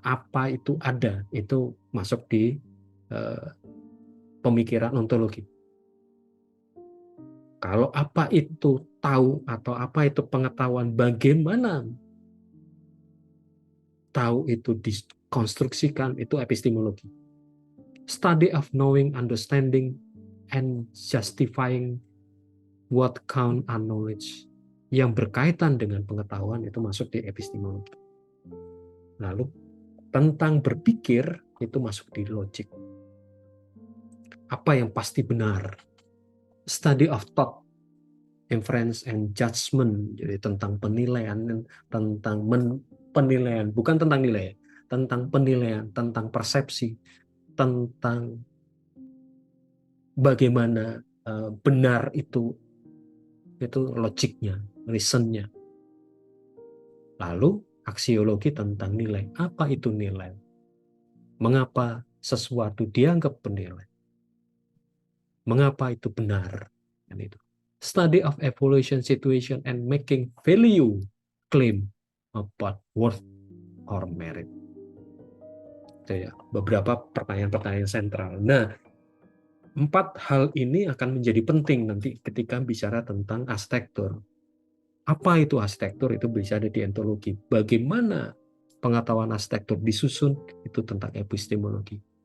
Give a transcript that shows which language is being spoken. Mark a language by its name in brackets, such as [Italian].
[Indonesian] Apa itu ada? Itu masuk di eh, pemikiran ontologi. Kalau apa itu tahu atau apa itu pengetahuan, bagaimana tahu itu dikonstruksikan, itu epistemologi. [English] Study of knowing, understanding, and justifying what count as knowledge. [Indonesian] Yang berkaitan dengan pengetahuan itu masuk di epistemologi. Lalu tentang berpikir itu masuk di logik. Apa yang pasti benar? [English] Study of thought, inference and judgment. [Indonesian] Jadi tentang penilaian, tentang penilaian, bukan tentang nilai, tentang penilaian, tentang persepsi, tentang bagaimana benar itu logiknya, reasonnya. Lalu aksiologi tentang nilai. Apa itu nilai? Mengapa sesuatu dianggap bernilai? Mengapa itu benar? Dan itu. [English] Study of evaluation situation and making value claim about worth or merit. [Indonesian] Itu ya, beberapa pertanyaan-pertanyaan sentral. Nah, 4 hal ini akan menjadi penting nanti ketika bicara tentang arsitektur. Apa itu arsitektur? Itu bisa ada di ontologi. Bagaimana pengetahuan arsitektur disusun? Itu tentang epistemologi.